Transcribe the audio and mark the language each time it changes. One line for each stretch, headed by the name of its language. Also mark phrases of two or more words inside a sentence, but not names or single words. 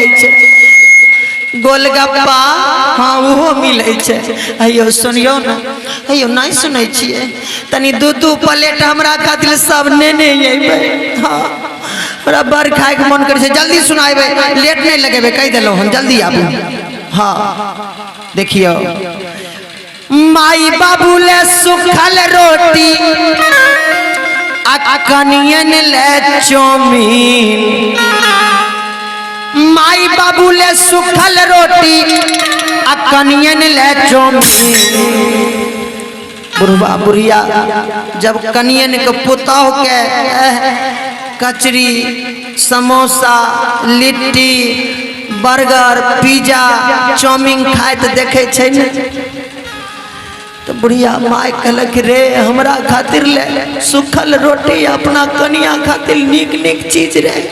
Maithili: छै गोलगप्पा हाँ वो मिलै छै अयो सुनियो ना अयो नहीं सुनै छिए तनी दू प्लेट हमरा खातिर सब नेने अइबै हाँ हमरा बड़ खाए के मन करे छै जल्दी सुनाइबे लेट नहीं लगेबे कह देलो हम जल्दी आबू हाँ देखियो माई बाबू ले सुखल रोटी आ कनियन ले चाउमीन माई बाबू ले सुखल रोटी आ कनियन ले चाउमीन बुढ़वा बुढ़िया जब कनियन के पुतौह के कचरी समोसा लिट्टी बर्गर पिज्जा चाउमीन खाए तो देखे छै ने तो बुढ़िया माय कहलक रे हमरा खातिर ले सुखल रोटी अपना कनिया खातिर नीक नीक चीज रे